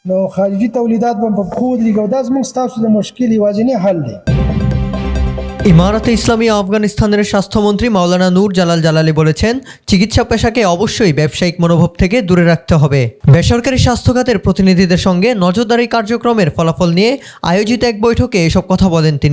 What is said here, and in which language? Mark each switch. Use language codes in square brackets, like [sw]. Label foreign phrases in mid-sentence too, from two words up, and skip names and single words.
[ps] نو خارجي تولیدات به بخود لګو دا زموږ ستاسو د مشکل یوازینی حل دی। [bn] ইমারাতে ইসলামী আফগানিস্তানের স্বাস্থ্যমন্ত্রী মাওলানা নূর জালাল জালালি বলেছেন, চিকিৎসা পেশাকে অবশ্যই ব্যবসায়িক মনোভাব থেকে দূরে রাখতে হবে। বেসরকারি স্বাস্থ্য খাতের প্রতিনিধিদের সঙ্গে নজরদারি কার্যক্রমের ফলাফল নিয়ে আয়োজিত এক বৈঠকে এসব কথা বলেন তিনি।